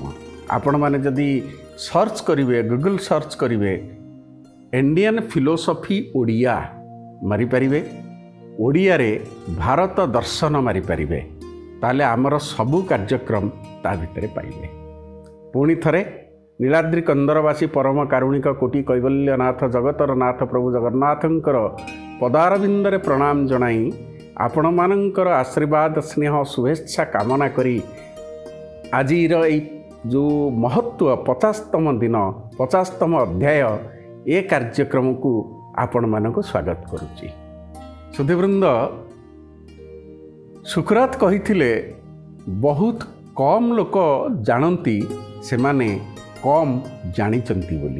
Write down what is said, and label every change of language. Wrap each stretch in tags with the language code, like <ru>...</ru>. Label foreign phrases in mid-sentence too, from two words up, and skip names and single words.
<or>ଆପଣ ମାନେ ଯଦି</or> <en>search करिवे Google search</en> <or>କରିବେ</or> <en>Indian philosophy</en> <or>ଓଡ଼ିଆ ମାରି ପାରିବେ ଓଡ଼ିଆରେ ଭାରତ ଦର୍ଶନ ମାରି ପାରିବେ ତାହାଲେ ଆମର ସବୁ କାର୍ଯ୍ୟକ୍ରମ ତା ଭିତରେ ପାଇବେ। ପୁଣି ଥରେ ନୀଳାଦ୍ରି କନ୍ଦରବାସୀ ପରମ କାରୁଣିକ କୋଟି କୈବଲ୍ୟନାଥ ଜଗତର ନାଥ ପ୍ରଭୁ ଜଗନ୍ନାଥଙ୍କର ପଦାରବିନ୍ଦରେ ପ୍ରଣାମ ଜଣାଇ ଆପଣ ମାନଙ୍କର ଆଶୀର୍ବାଦ ସ୍ନେହ ଶୁଭେଚ୍ଛା କାମନା କରି ଆଜିର ଯୋ ମହତ୍ୱ 50ତମ ଦିନ 50ତମ ଅଧ୍ୟାୟ ଏ କାର୍ଯ୍ୟକ୍ରମକୁ ଆପଣ ମାନଙ୍କ ସ୍ୱାଗତ କରୁଛି। ସୁଧୀବୃନ୍ଦ ସକ୍ରେଟିସ କହିଥିଲେ ବହୁତ କମ ଲୋକ ଜାଣନ୍ତି ସେମାନେ କମ ଜାଣିଛନ୍ତି ବୋଲି।</or>